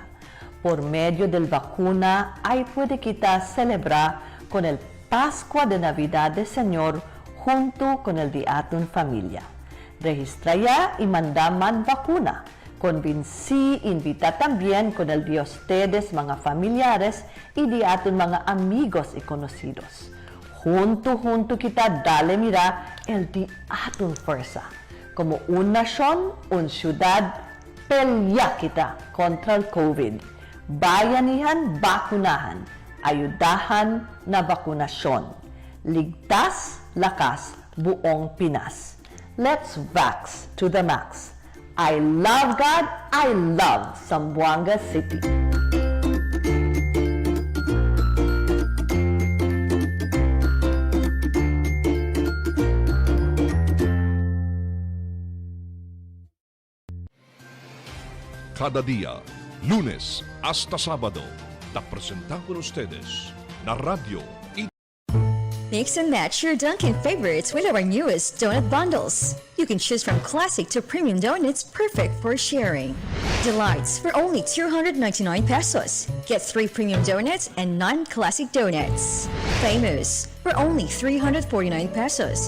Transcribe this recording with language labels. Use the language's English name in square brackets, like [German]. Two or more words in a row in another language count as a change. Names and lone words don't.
[Chavacano] Por medio del vacuna, ahí puede quitar celebrar con el Pascua de Navidad del Señor junto con el diaton familia. Registra ya y manda man vacuna. Convinci, invita también con el de ustedes, mga familiares, y de aton mga amigos y conocidos. Junto kita dale mira el de aton fuerza. Como una nación, una ciudad, pelya kita contra el COVID. [Filipino] Bayanihan, bakunahan. Ayudahan na bakunasyon. Ligtas, lakas, buong Pinas. [English] Let's vax to the max. I love God, I love Zamboanga City. [Chavacano] Cada día, lunes hasta sábado, te presentamos con ustedes la radio y [English] Mix and match your Dunkin' favorites with our newest donut bundles. You can choose from classic to premium donuts perfect for sharing. Delights for only 299 pesos. Get 3 premium donuts and 9 classic donuts. Famous for only 349 pesos.